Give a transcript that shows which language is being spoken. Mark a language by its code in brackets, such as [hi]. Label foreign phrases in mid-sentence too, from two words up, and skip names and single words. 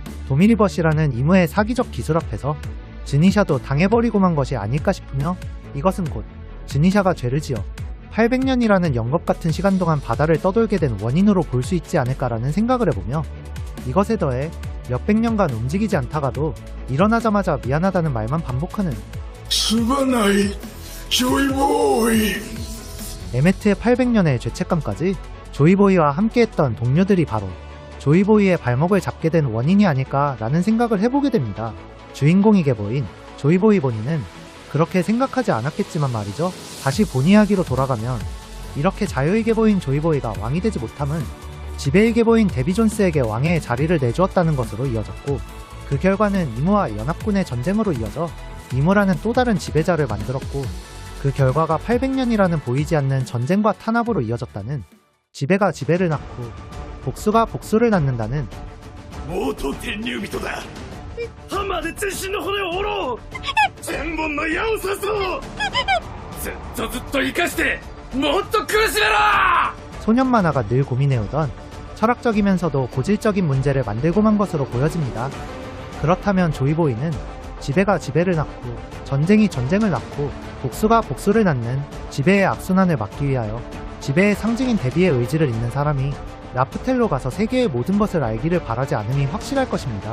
[ko] 도미리벗이라는 이무의 사기적 기술 앞에서 즈니샤도 당해버리고만 것이 아닐까 싶으며 이것은 곧 즈니샤가 죄를 지어 800년이라는 영겁 같은 시간 동안 바다를 떠돌게 된 원인으로 볼 수 있지 않을까라는 생각을 해보며 이것에 더해 몇백 년간 움직이지 않다가도 일어나자마자 미안하다는 말만 반복하는 [ja] すまないジョイボーイ [ko] 에메트의 800년의 죄책감까지 조이보이와 함께했던 동료들이 바로 조이보이의 발목을 잡게 된 원인이 아닐까라는 생각을 해보게 됩니다. 주인공이 계보인 조이보이 본인은 그렇게 생각하지 않았겠지만 말이죠. 다시 본 이야기로 돌아가면 이렇게 자유의 계보인 조이보이가 왕이 되지 못함은 지배의 계보인 데비 존스에게 왕의 자리를 내주었다는 것으로 이어졌고 그 결과는 이모와 연합군의 전쟁으로 이어져 이모라는 또 다른 지배자를 만들었고 그 결과가 800년이라는 보이지 않는 전쟁과 탄압으로 이어졌다는 지배가 지배를 낳고 복수가 복수를 낳는다는 [ja] 元天竜人だ浜で全身の骨を折ろう千本の矢を刺そうずっとずっと生かしてもっと苦しめろ [ko] 소년 만화가 늘 고민해오던 철학적이면서도 고질적인 문제를 만들고만 것으로 보여집니다. 그렇다면 조이보이는 지배가 지배를 낳고 전쟁이 전쟁을 낳고 복수가 복수를 낳는 지배의 악순환을 막기 위하여 지배의 상징인 데비의 의지를 잇는 사람이 라프텔로 가서 세계의 모든 것을 알기를 바라지 않음이 확실할 것입니다.